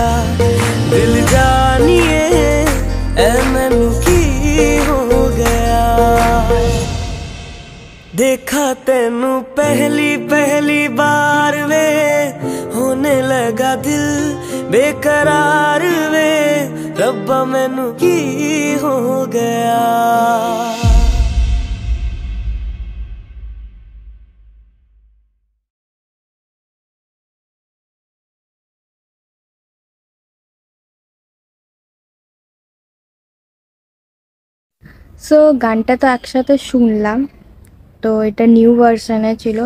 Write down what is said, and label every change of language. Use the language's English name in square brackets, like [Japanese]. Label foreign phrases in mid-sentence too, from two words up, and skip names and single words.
[Punjabi] ਦਿਲ ਜਾਨੀਏ ਐ ਮੈਨੂੰ ਕੀ ਹੋ ਗਿਆ। ਦੇਖਾ ਤੈਨੂੰ ਪਹਿਲੀ ਪਹਿਲੀ ਬਾਰ ਵੇ, ਹੋਨੇ ਲੱਗਾ ਦਿਲ ਬੇਕਰਾਰ ਵੇ। ਰੱਬਾ ਮੈਨੂੰ ਕੀ ਹੋ ਗਿਆ। [Bangla] সো গানটা তো একসাথে শুনলাম, তো এটা নিউ ভার্সনে ছিল।